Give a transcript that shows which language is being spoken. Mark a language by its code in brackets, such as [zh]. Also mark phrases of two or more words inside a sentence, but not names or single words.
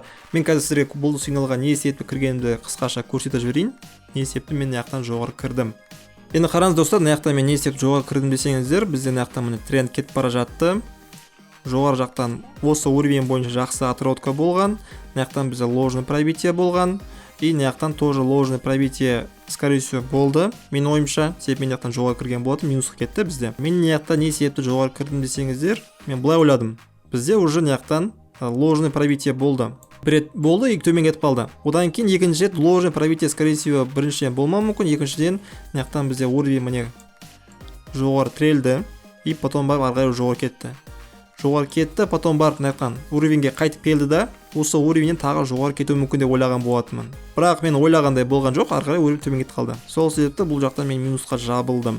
[kk] Мен қазір сіздерге бұл сигналға не себепті кіргенімді қысқаша көрсетіп жіберейін. Не себепті мен мынаяқтан жоғары кірдім. Енді қараңыз достар, мынаяқта мен не себепті жоғары кірдім десеңіздер, бізде мынаяқта міне тренд кетіп бара жатты. Жоғары жақтан осы уровень бойынша жақсы отработка болған. Мынаяқтан бізде [ru] ложный пробитие [kk] болған. [ru] И мынаяқтан тоже ложный пробитие, скорее всего, [kk] болды. Мен ойымша, себебі мен мынаяқтан жоғары кірген болатын, минусқа кетті бізде. Мен мынаяқта не себепті жоғары кірдім десеңіздер, мен былай ойладым. Бізде уже мынаяқтан [ru] ложный пробитие [kk] болды. Бір рет болды и төмен кетіп қалды. Одан кейін екінші рет [ru] ложный пробитие, скорее всего, [kk] біріншіден болмауы мүмкін, екіншіден мынаяқтан бізде уровень міне жоғары тірелді [ru] и потом [kk] барып арғай жоғары кетті. Жоғары кетті, потом барып мынаяқтан уровеньге қайтып келді да, осы уровеньнен тағы жоғары кетуі мүмкін деп ойлаған болатынмын. Бірақ мен ойлағандай болған жоқ, ары қарай уровень төмен кетіп қалды. Сол себепті бұл жақтан мен минусқа жабылдым.